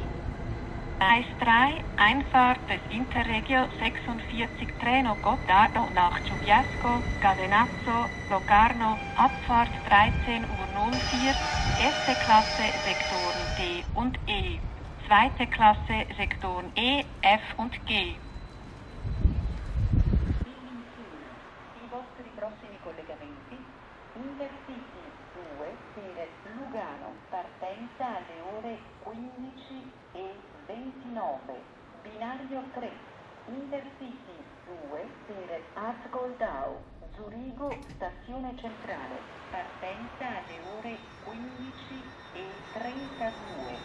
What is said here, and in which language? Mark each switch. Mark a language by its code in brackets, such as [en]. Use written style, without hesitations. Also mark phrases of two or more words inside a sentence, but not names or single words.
[de] Gleis 3, Einfahrt des Interregio 46 Treno Gottardo nach Giubiasco, Cadenazzo, Locarno, Abfahrt 13:04, erste Klasse Sektoren D und E, zweite Klasse Sektoren E, F und G. [it] I vostri prossimi collegamenti: Intercity 2 per Lugano, partenza alle ore 15:29. Binario 3, Intercity 2 per Asgoldau, Zurigo, stazione centrale, partenza alle ore 15:32.